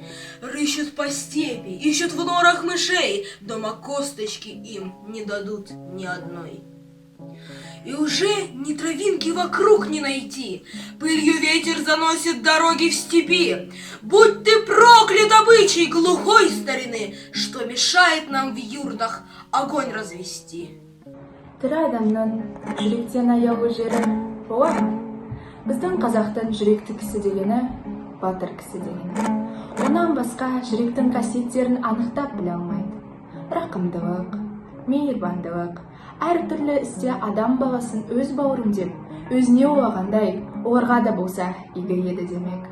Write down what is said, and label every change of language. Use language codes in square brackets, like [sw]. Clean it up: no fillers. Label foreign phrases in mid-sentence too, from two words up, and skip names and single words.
[ru] Рыщут по степи, ищут в норах мышей, дома косточки им не дадут ни одной. И уже ни травинки вокруг не найти, пылью ветер заносит дороги в степи. Будь ты проклят, обычай глухой старины, что мешает нам в юртах огонь развести. [kk] Тірі адамның жүректен аяулы жері бола ма? Біздің қазақтың жүректі кісі дегені батыр кісі дегені. Онан басқа жүректің қасиеттерін анықтап біле алмайды. Рақымдылық, мейірбандылық, әртүрлі істе адам баласын өз бауырым деп, өзіне ойлағандай, оларға да болса игі еді демек.